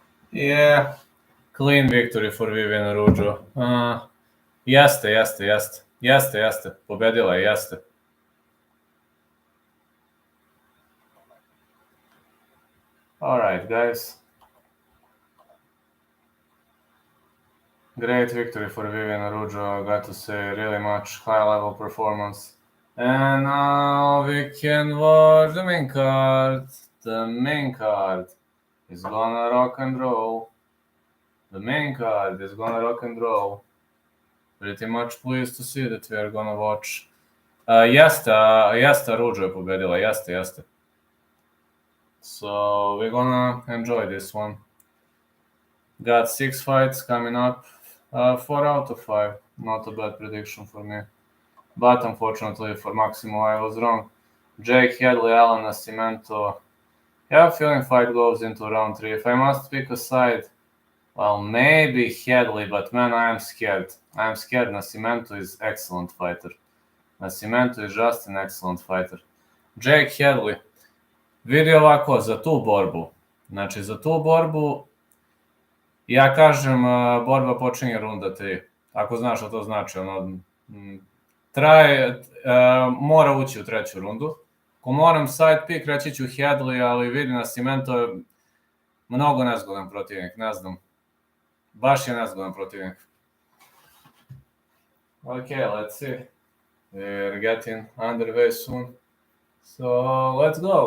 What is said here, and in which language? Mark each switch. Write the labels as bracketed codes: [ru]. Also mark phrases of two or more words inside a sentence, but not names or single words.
[en] Yeah, clean victory for Viviane Araujo. [sr] Jeste. Pobedila je, jeste. [en] Alright, guys. Great victory for Viviane Araujo. Got to say, really much high-level performance. And now we can watch the main card. The main card is gonna rock and roll. Pretty much pleased to see that we are gonna watch. [sr] Jeste, Araujo je pobedila, jeste. [en] So we're gonna enjoy this one. Got 6 fights coming up. 4 out of 5. Not a bad prediction for me. But unfortunately for Maximov, I was wrong. Jake, Hadley, Allan, Nascimento. I have a feeling fight goes into round 3. If I must pick a side, well, maybe Hadley, but man, I am scared. Nascimento is excellent fighter. Nascimento is just an excellent fighter. Jake Hadley. [sr] Vidi ovako, za tu borbu, ja kažem, borba počinje runda 3. Ako znaš što to znači, mora ući u 3. rundu. Ako moram [en] side pick, [sr] reći ću Hadley, ali vidi Nascimento je mnogo nezgodan protivnik, ne znam. Baš je nezgodan protivnik. [en] Okay, let's see. We're getting underway soon. So let's go.